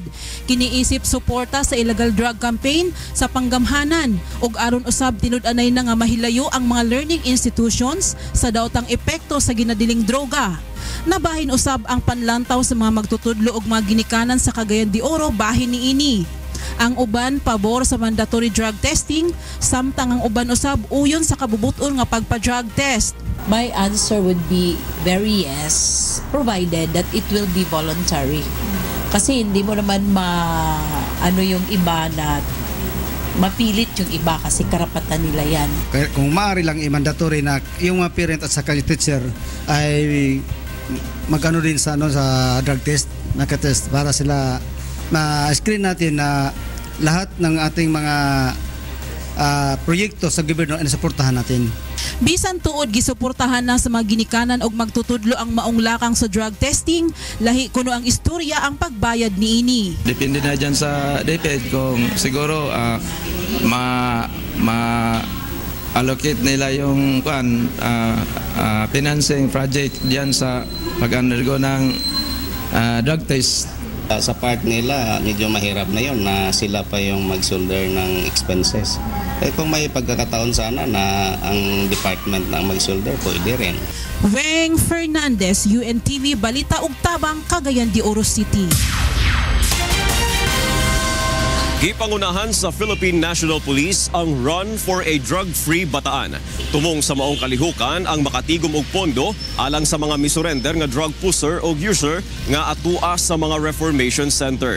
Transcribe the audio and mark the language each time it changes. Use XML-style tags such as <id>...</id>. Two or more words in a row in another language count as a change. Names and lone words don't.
<ceb>Kiniisip suporta sa</ceb> <en>illegal drug campaign</en> <ceb>sa panggamhanan ug aron usab tinud-anay na nga mahilayo ang mga</ceb> <en>learning institutions</en> <ceb>sa daotang epekto sa ginadiling droga. Nabahin usab ang panlantaw sa mga magtutudlo og mga ginikanan sa Cagayan de Oro bahin niini. Ang uban pabor sa</ceb> <en>mandatory drug testing,</en> <ceb>samtang ang uban usab uyon sa kabubuton nga pagpa-drug test.</ceb> <en>My answer would be very yes, provided that it will be voluntary.</en> <tl>Kasi hindi mo naman yung iba na mapilit yung iba kasi karapatan nila yan. Kung maaari lang i-mandatory na yung mga parent at saka yung teacher ay magano din sa drug test, nakatest para sila ma-screen natin na lahat ng ating mga proyekto sa gobyerno ay nasuportahan natin.</tl> <ceb>Bisan tuod gisuportahan na sa mga ginikanan og magtutudlo ang maong lakang sa</ceb> <en>drug testing,</en> <ceb>lahi kuno ang istorya ang pagbayad niini.</ceb> <tl>Depende na dyan sa DepEd kung siguro allocate nila yung</tl> <en>financing project</en> <tl>diyan sa pag-undergo ng</tl> <en>drug test.</en> <tl>Sa part nila, medyo mahirap na yon na sila pa yung mag-shoulder ng expenses. Kung may pagkakataon sana na ang department na mag-shoulder, pwede rin.</tl> <ceb>Weng Fernandez, UNTV, Balita ug Tabang, Cagayan de Oro City. Gipangunahan sa Philippine National Police ang Run for a Drug-Free Bataan. Tumong sa maong kalihukan ang makatigom og pondo alang sa mga misurrender nga</ceb> <en>drug pusher</en> <ceb>o user nga atua sa mga</ceb> <en>reformation center.</en>